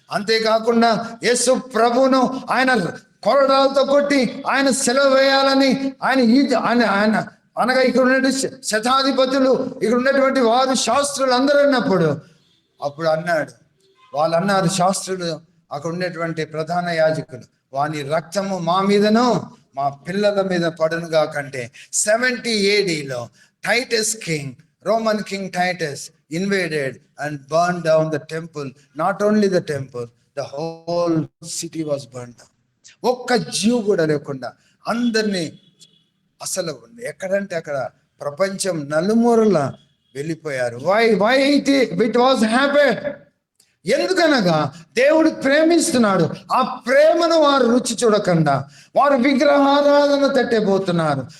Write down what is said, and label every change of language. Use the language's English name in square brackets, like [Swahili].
[Telugu] అంతేకాకుండా యేసు ప్రభును ఆయన కొరడాలతో కొట్టి ఆయన సెలవు వేయాలని ఆయన అనగా ఇక్కడ ఉన్నటువంటి శతాధిపతులు, ఇక్కడ ఉన్నటువంటి వారు శాస్త్రులు అందరూ అన్నప్పుడు అప్పుడు అన్నాడు, వాళ్ళు అన్నారు శాస్త్రులు, అక్కడ ఉన్నటువంటి ప్రధాన యాజకులు, వాని రక్తము మా మీదను మా పిల్లల మీద పడునుగా కంటే 70 ADలో Titus king, Roman king Titus [English] invaded and burned down the temple. Not only the temple, the whole city was burned down. [Telugu] ఒక్క జీవు కూడా లేకుండా అందరినీ అసలు ఎక్కడంటే అక్కడ ప్రపంచం నలుమూరల వెళ్ళిపోయారు. [English] Why it was happen. [Telugu] ఎందుకనగా దేవుడు ప్రేమిస్తున్నాడు. ఆ ప్రేమను వారు రుచి చూడకుండా వారు విగ్రహారాధన తట్టేపోతున్నారు.